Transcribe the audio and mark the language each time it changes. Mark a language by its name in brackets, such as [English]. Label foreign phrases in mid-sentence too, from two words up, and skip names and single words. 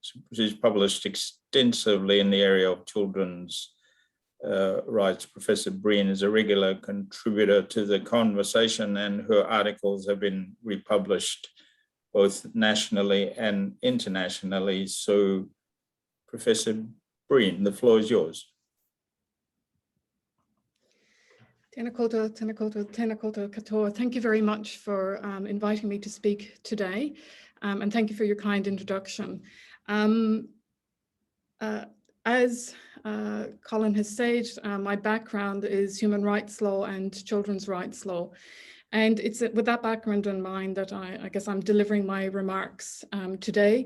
[English] She's published extensively in the area of children's rights. Professor Breen is a regular contributor to the conversation, and her articles have been republished both nationally and internationally. So, Professor Breen, the floor is yours. [Māori] Tēnā koutou, tēnā koutou, tēnā koutou katoa. [English] Thank you very much for inviting me to speak today, and thank you for your kind introduction. As Collin has said, my background is human rights law and children's rights law. And it's with that background in mind that I guess I'm delivering my remarks today.